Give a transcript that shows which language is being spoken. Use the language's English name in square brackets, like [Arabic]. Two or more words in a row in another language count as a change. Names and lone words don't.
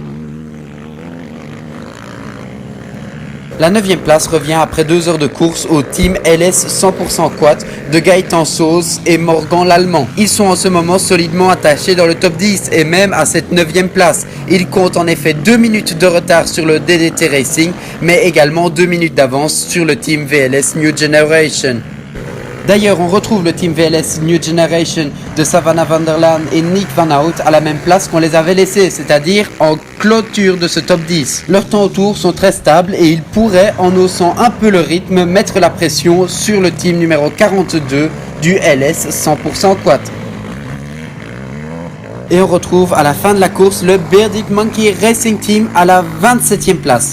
[French] La 9e place revient après 2 heures de course au team LS 100% Quat de Gaëtan Sauze et Morgan l'Allemand. Ils sont en ce moment solidement attachés dans le top 10 et même à cette 9e place. Ils comptent en effet 2 minutes de retard sur le DDT Racing, mais également 2 minutes d'avance sur le team VLS New Generation. D'ailleurs, on retrouve le team VLS New Generation de Savannah van der Laan et Nick Van Hout à la même place qu'on les avait laissés, c'est-à-dire en clôture de ce top 10. Leurs temps autour sont très stables et ils pourraient, en haussant un peu le rythme, mettre la pression sur le team numéro 42 du LS 100% Quat. Et on retrouve à la fin de la course le Bearded Monkey Racing Team à la 27e place.